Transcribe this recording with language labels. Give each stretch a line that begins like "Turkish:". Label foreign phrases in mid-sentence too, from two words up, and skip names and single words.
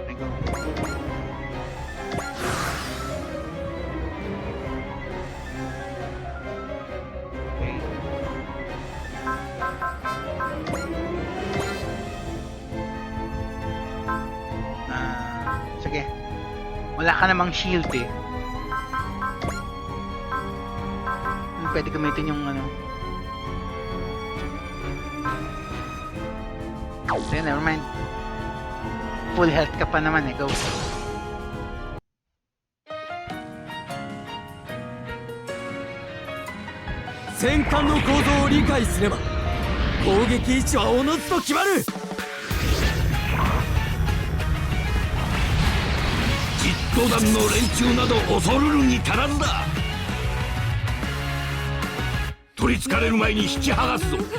Filipino: Okay. Sige. Wala ka namang shield eh. Pwede gamitin yung ano.
English: So, never mind. Full health
Filipino: ka pa naman eh. Go.
Japanese: Senkan の構造を理解すれば攻撃位置はおのずと決まる。実行団の連中など恐るるに足らずだ。取りつかれる前に引き剥がすぞ。